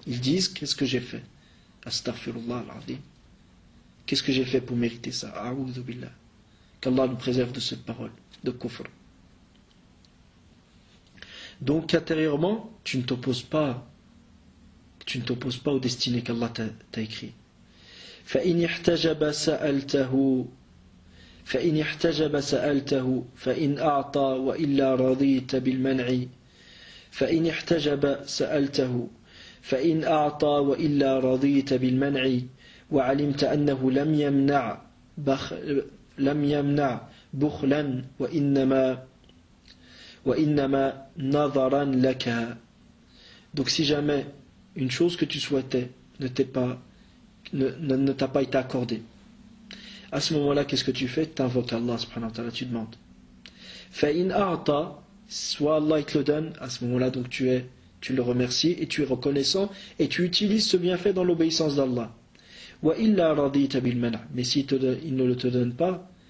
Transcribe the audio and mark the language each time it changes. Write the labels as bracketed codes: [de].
[fr] Ils disent, qu'est-ce que j'ai fait? [ar] Astaghfirullah al-azim. [fr] Qu'est-ce que j'ai fait pour mériter ça? [ar] A'udhu billah. [fr] Qu'Allah nous préserve de cette parole de kufr. Donc intérieurement, tu ne t'opposes pas aux destinées qu'Allah t'a écrit. [ar] فإن احتجب سألته فإن أعطى وإلا رضيت بالمنع فإن احتجب سألته فإن أعطى وإلا رضيت بالمنع وعلمت أنه لم يمنع بخلا وإنما نظرا لك. [fr] Donc si jamais une chose que tu souhaitais ne t'a pas été accordée, à ce moment-là, qu'est-ce que tu fais? Tu invoques Allah subhanahu wa ta'ala, tu demandes. [ar] فَإِنْ أَعْطَى, [fr] soit Allah il te le donne, à ce moment-là, donc tu le remercies et tu es reconnaissant et tu utilises ce bienfait dans l'obéissance d'Allah. [ar] وَإِلَّا رَضِيتَ بِالْمَنْعِ, [fr] mais s'il ne le te donne pas,